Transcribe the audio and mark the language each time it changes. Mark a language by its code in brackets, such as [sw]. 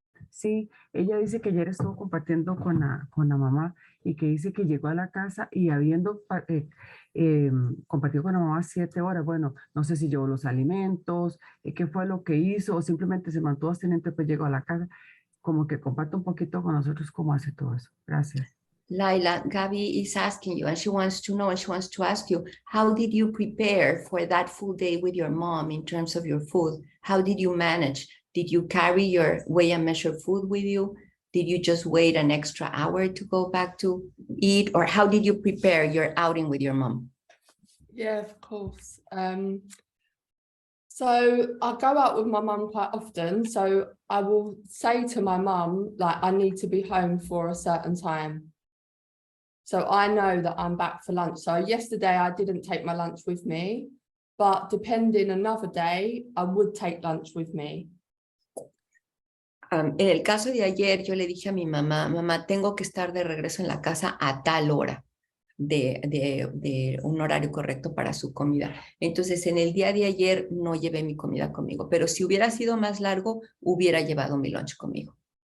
[es] Sí, ella dice que ayer estuvo compartiendo con la mamá y que dice que llegó a la casa y habiendo compartido con la mamá 7 horas, bueno, no sé si llevó los alimentos, qué fue lo que hizo o simplemente se mantuvo abstinente, pues llegó a la casa, como que comparte un poquito con nosotros cómo hace todo eso. Gracias. [en] Layla, Gaby is asking you, and she wants to know, and she wants to ask you, how did you prepare for that full day with your mom in terms of your food? How did you manage? Did you carry your weigh and measure food with you? Did you just wait an extra hour to go back to eat? Or how did you prepare your outing with your mom? Yeah, of course. So I go out with my mum quite often. So I will say to my mum, like, I need to be home for a certain time. So I know that I'm back for lunch. So yesterday I didn't take my lunch with me, but depending another day, I would take lunch with me. [es] En el caso de ayer, yo le dije a mi mamá, mamá, tengo que estar de regreso en la casa a tal hora de un horario correcto para su comida. Entonces, en el día de ayer no llevé mi comida conmigo, pero si hubiera sido más largo, hubiera llevado mi lunch conmigo.